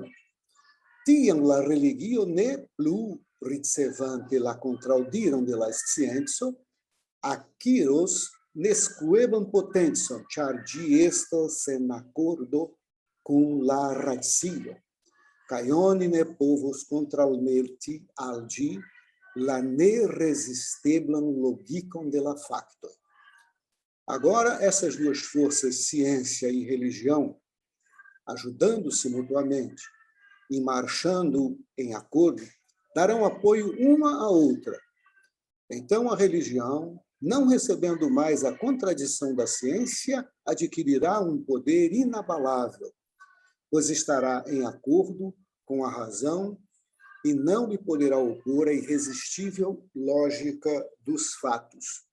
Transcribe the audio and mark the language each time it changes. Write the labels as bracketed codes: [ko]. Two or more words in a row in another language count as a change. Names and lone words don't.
[eo] Tiam la religio ne plu ricevante la contraŭdiron de la scienco, akiros neskueban potencon, ĉar ĝi estos en akordo kun la racio, kaj oni ne povos kontraŭmeti al ĝi la nerezisteblan logikon de la faktoj. [pt] Agora, essas duas forças, ciência e religião, ajudando-se mutuamente e marchando em acordo, darão apoio uma à outra. Então, a religião, não recebendo mais a contradição da ciência, adquirirá um poder inabalável, pois estará em acordo com a razão e não lhe poderá opor a irresistível lógica dos fatos.